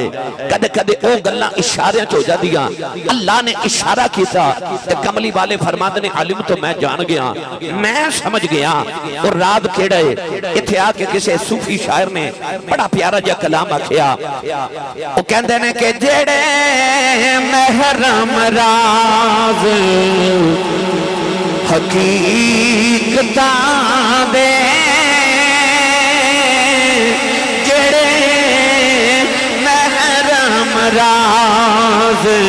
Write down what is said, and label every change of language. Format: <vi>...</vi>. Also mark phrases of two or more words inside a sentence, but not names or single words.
<pa>کدے کدے او گلاں اشارے چ ہو جاندیاں. اللہ نے اشارہ کیتا تے کملی والے فرماندے نے علم تو میں جان گیا, میں سمجھ گیا. اور رات کیڑا ہے ایتھے آ کے کسی صوفی شاعر نے بڑا پیارا جا کلام آکھیا. او کہندے نے کہ جڑے محرم راز حقیقتاں دے, جڑے محرم راز</pa>